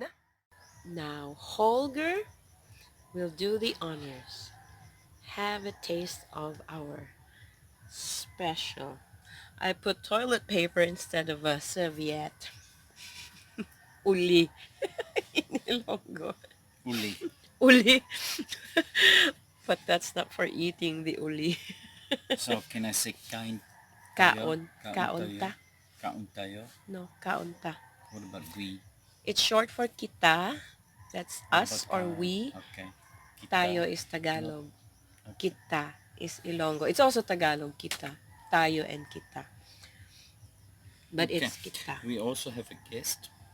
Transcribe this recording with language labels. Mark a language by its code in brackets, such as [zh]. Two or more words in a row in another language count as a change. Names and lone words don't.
[en] Now Holger will do the honors. Have a taste of our special. I put toilet paper instead of a serviette. Uli in Ilonggo. Uli. Uli. But that's not for eating the uli. So can I say [tl] kain tayo? [hil] Kaon. Kaon ta. [tl] Kaun tayo. [hil] No, kaon ta. [en] What about we? It's short for kita. That's What us about or we. Okay. Tayo Kita. is No. Tagalog. Okay. Kita is Ilonggo. It's also Tagalog, kita. Tayo and kita. But Okay. it's kita. We also have a guest.